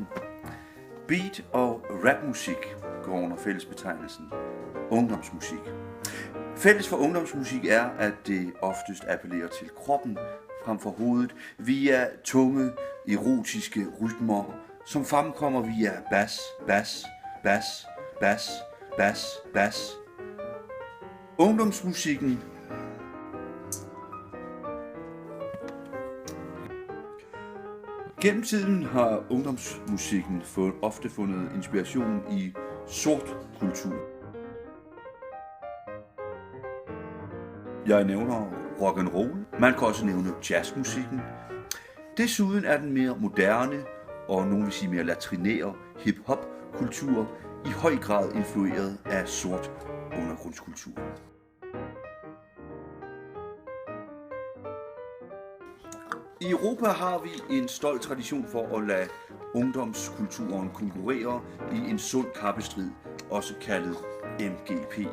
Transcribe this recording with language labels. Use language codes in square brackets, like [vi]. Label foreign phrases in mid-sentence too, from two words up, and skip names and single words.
[da] Beat- og rapmusik går under fællesbetegnelsen ungdomsmusik. Fælles for ungdomsmusik er, at det oftest appellerer til kroppen frem for hovedet via tunge, erotiske rytmer, som fremkommer via bas, bas, bas, bas, bas, bas. Ungdomsmusikken gennem tiden har ungdomsmusikken ofte fundet inspiration i sort kultur. Jeg nævner rock and roll. Man kan også nævne jazzmusikken. Desuden er den mere moderne og nogen vil sige mere latrinære hip-hop kultur i høj grad influeret af sort undergrundskultur. I Europa har vi en stolt tradition for at lade ungdomskulturen konkurrere i en sund kappestrid, også kaldet MGP.